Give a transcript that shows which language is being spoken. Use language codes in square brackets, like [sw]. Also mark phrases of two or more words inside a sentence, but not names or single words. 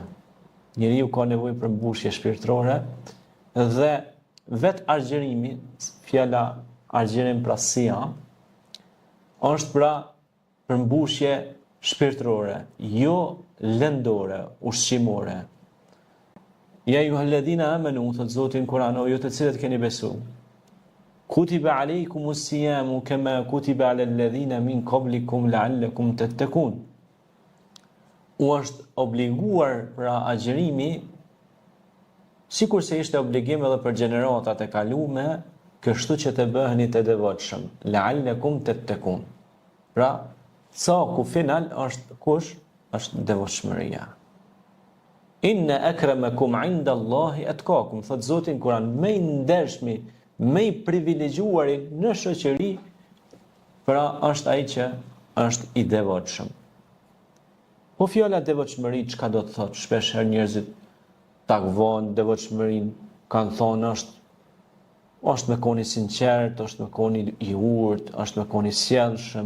[sq] Njeriu ka nevojë për mbushje shpirtërore dhe vet argjerimi, fjala argjerim pra siyam, është pra për mbushje shpirtërore, jo lëndore, ushqimore. [ar] يا أيها الذين آمنوا, [sq] thot Zoti në Kur'an, o ju të cilët keni besu. [ar] كتب عليكم الصيام كما كتب على الذين من قبلكم لعلكم تتقون. [sq] U është obliguar pra agjerimi, sikur se ishte obligim edhe për gjeneratat e kalume, kështu që të bëheni të devotshëm, [ar] لعلكم تتقون. [sq] Pra, ku final është kush? Është devotshmëria. [ar] إن أكرمكم عند الله أتقاكم, [sq] thot Zoti në Kur'an, më i ndershmi, më i privilegjuari në shoqëri, pra është ai që është i devotshëm. Po fjala devotshmëri çka do të thotë? Shpesh herë njerëzit takvon devotshmërinë, kanë thonë është me koni sinqert, është me koni i urtë, është me koni sjellshëm.